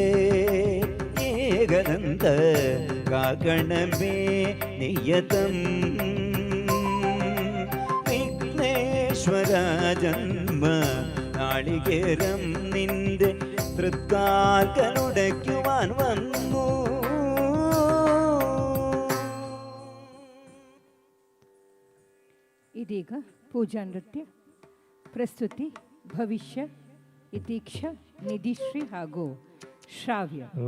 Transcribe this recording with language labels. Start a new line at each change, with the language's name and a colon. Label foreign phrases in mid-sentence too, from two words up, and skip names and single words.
Malayalam: ഏകദന്ത കാക്കണമേ നിയതം വിഘ്നേശ്വര ജന്മ നാളികേരം നിന്റെ തൃക്കാൽക്കലുടയ്ക്കുവാൻ വന്നു.
Kannada: ಇದೀಗ ಪೂಜಾ ನೃತ್ಯ ಪ್ರಸ್ತುತಿ ಭವಿಷ್ಯ ಯತೀಕ್ಷ ನಿಧಿಶ್ರೀ ಹಾಗೂ ಶ್ರಾವ್ಯ.